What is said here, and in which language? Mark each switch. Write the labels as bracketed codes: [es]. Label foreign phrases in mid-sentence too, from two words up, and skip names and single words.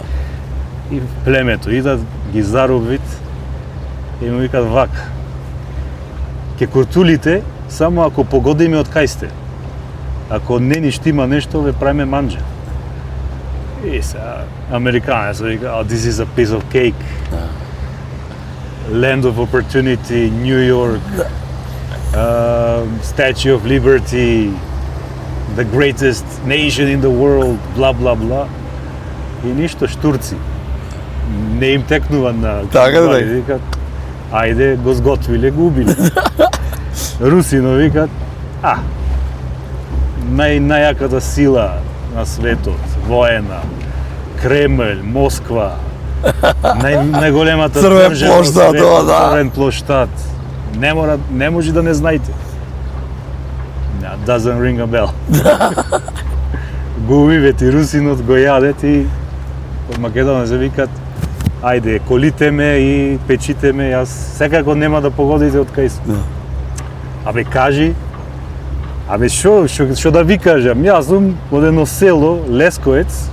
[mk] И племето идат, ги заробит и му викат вака: "Ке куртулите само ако погодиме од кај сте. Ако не ни штима нешто, ве правиме манџа." И са американец вика: [en] "Oh, this is a piece of cake." Land of Opportunity, New York, Statue of Liberty, the greatest nation in the world, bla bla bla. [mk] И ништо, штурци. Не им текнува на... Така да. Викат: "Ајде, го сготвиле, го убиле." Русино викат: најаката сила на светот, воена, Кремљ, Москва, најголемата Црвен држава плоштад, на светот, да. Црвен плоштад. Не може да не знаете. [en] Doesn't ring a bell. [mk] Го убивете русинот, го јадете и од Македонија се викат: "Ајде, колите ме и печите ме, јас секако нема да погодите од кај сум." Абе кажи, што да ви кажам, јас сум од едно село, Лесковец.